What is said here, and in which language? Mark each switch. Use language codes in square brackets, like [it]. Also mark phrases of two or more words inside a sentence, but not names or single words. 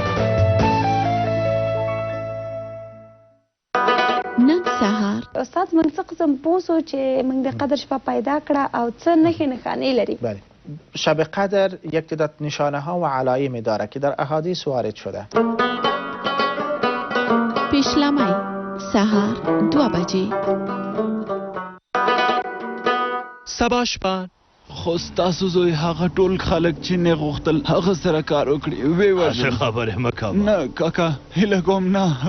[ps] نن سهار استاد موږ څه قسم پوه سو چې موږ د قدر شپه پیدا کړه او څه نښې نښانې لري؟ [fa] بله، شب قدر یک تعداد نشانه ها و علائمی داره که در احادیث وارد شده. [ps] پیشلمی سهار 2 بجې. سبا شپه خو ستاسو زوی هغه ټول خلک چې نه غوښتل هغه سره کار وکړي ویې وژل. هسې خبرې مه کوه. نه کاکا هیله کوم نه.